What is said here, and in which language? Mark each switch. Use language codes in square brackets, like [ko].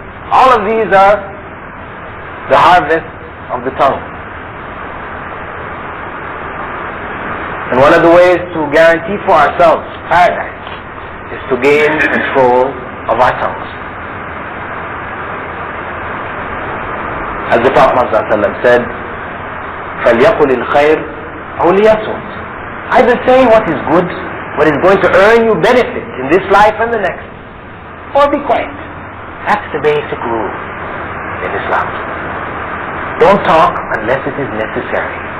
[en] All of these are the harvest of the tongue. And one of the ways to guarantee for ourselves paradise is to gain control of our tongues. As the Prophet ﷺ said, [ar] فَلْيَقُلِ الْخَيْرِ أَوْ لِيَصْمُتْ. [en] Either say what is good, what is going to earn you benefit in this life and the next, or be quiet. That's the basic rule in Islam. Don't talk unless it is necessary.